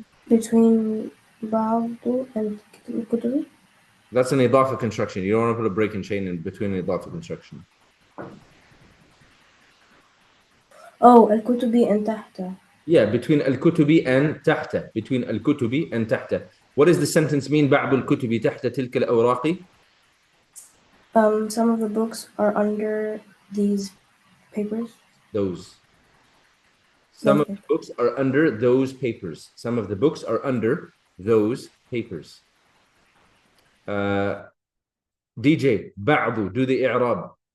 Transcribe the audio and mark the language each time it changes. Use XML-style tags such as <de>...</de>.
<en>Between بعض الكتب. That's an idafa construction. You don't want to put a break in chain in between an idafa construction.</en> <ar>الكتب and تحت.</ar> <en>Yeah, between al-kutubi and tahta. Between al-kutubi and tahta. What does the sentence mean?</en> <ar>بعض الكتب تحت تلك الأوراق.</ar> <en>Some of the books are under these papers. Those. Some of the books are under those papers. Some of the books are under those papers. DJ, بعض, do the i'rab.</en>